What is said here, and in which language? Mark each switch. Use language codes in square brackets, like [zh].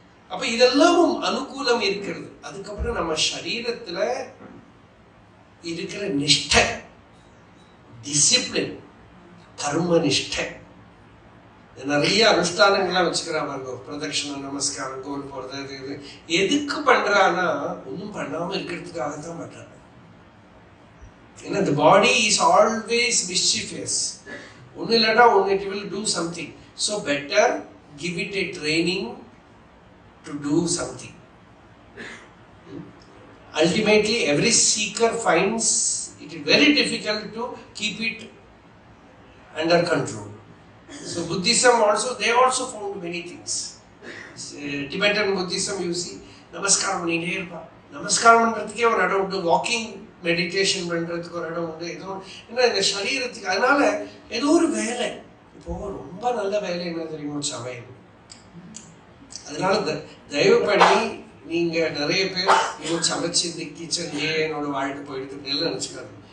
[ta] அப்ப இதெல்லாம் அனுகூலம் இருக்கிறது. அதுக்கப்புறம் நம்ம சரீரத்துல இருக்கிற நிஷ்டை, டிசிப்ளின், கர்ம நிஷ்டை, நிறைய அனுஷ்டானங்கள்லாம் வச்சுக்கிறாங்க. பிரதட்சணம், நமஸ்காரம், கோல் போறது, இது எதுக்கு பண்றான்னா ஒன்றும் பண்ணாம இருக்கிறதுக்காக தான் பண்றாங்க. ஏன்னா [en] the body is always mischievous. [ta] ஒன்னு இல்லாட்டா ஒன்னு [en] it will do something. So better give it a training to do something. Ultimately every seeker finds it very difficult to keep it under control. So Buddhism also, they also found many things. [ta] Tibetan Buddhism, [en] you see, [ta] namaskaram பண்ணிட்டே இருப்பா. நமஸ்காரம் பண்றதுக்கே ஒரு இடம் உண்டு, walking meditation பண்றதுக்கு ஒரு இடம் உண்டு. ஏதோ என்ன இந்த சரீரத்துக்கு. அதனால ஏதோ ஒரு வேலை. இப்போ ரொம்ப நல்ல வேலை என்ன தெரியுமோ, சமையல். அதனால தயவு பண்ணி நீங்க நிறைய பேர் இவங்க சமைச்சு இந்த கிச்சன் என்னோட வாழ்க்கை போயிட்டு எல்லாம் நினைச்சுக்காது.